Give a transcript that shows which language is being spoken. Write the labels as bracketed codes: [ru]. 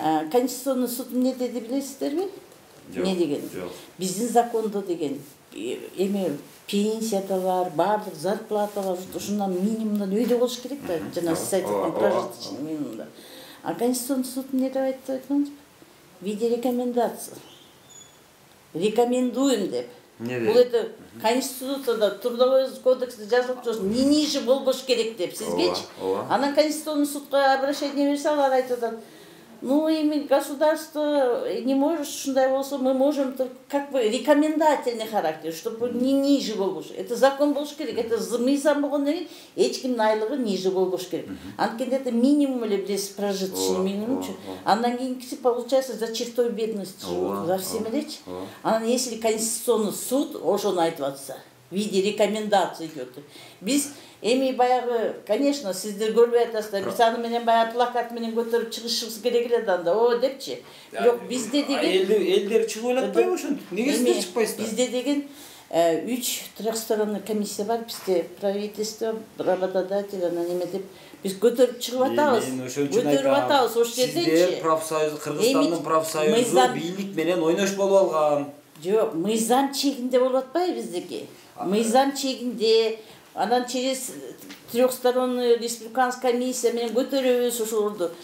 [ky] Конституционный суд эмне деди билесиздерби? Не деген? Биздин закондо деген эме пенсия да бар, баардык зарплата бар, ушундан минимумдан өйдө болуш керек да, жана сиз айткан прожиточный минимумда. А Конституционный суд эмне деп айтты айткансызбы? [ru] В виде рекомендаций. Рекомендуем деп. [ky] Бул это Конституцияда, Трудовой кодексте жазылып жүрсүн, не ниже болбош керек деп сизгечи. Анан Конституционный судка обращение берсе, алар айтып атат. [ru] Ну, эми государство не может, ушундай болсо, мы можем только как бы рекомендательный характер, чтобы не ниже болбош. [ky] Это закон болуш керек, это мыйзам болгондон кийин эч кимдин айлыгы ниже болбош керек. [ru] Анткенде это минимум эле билесиз, прожиточный минимумчу. Андан кийинкиси получается за чертой бедности живут, за всем элечи. [ky] Анан если Конституционный суд ошону айтып атса, в виде рекомендаций идет. Биз эми баягы, конечно, сиздер көрбөй атасыздар. Биз аны менен баягы плакат менен көтөрүп чыгышыбыз керек эле да анда. О депчи. Жок, бизде деген элдер чыгып элатпайбы ошентип? Неге сиздер чыкпайсыздар? Бизде деген 3 трехсторонный комиссия бар. Бизде правительство, работодатель, анан эме деп биз көтөрүп чыгып атабыз. Көтөрүп атабыз ошол жерденчи. Сиздер профсоюз, Кыргызстандын профсоюзу бийлик менен ойнош болуп алган. Жок, мыйзам чегинде болуп атпайбы биздики? Мыйзам чегинде, анан через трехсторонный республиканская комиссия менен көтөрөбүз ошолорду.